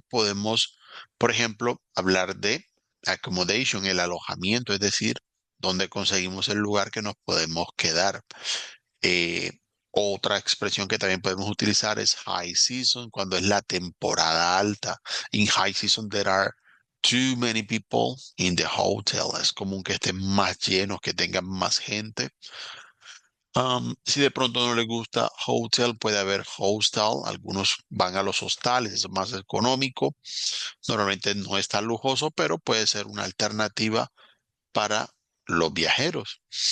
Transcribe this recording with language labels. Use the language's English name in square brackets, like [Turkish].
[Spanish] Podemos, por ejemplo, hablar de accommodation, el alojamiento, es decir, dónde conseguimos el lugar que nos podemos quedar. Eh, Otra expresión que también podemos utilizar es high season, cuando es la temporada alta. [English] In high season there are too many people in the hotel. [Spanish] Es común que estén más llenos, que tengan más gente. Si de pronto no les gusta hotel, puede haber hostel. Algunos van a los hostales, es más económico. Normalmente no es tan lujoso, pero puede ser una alternativa para los viajeros.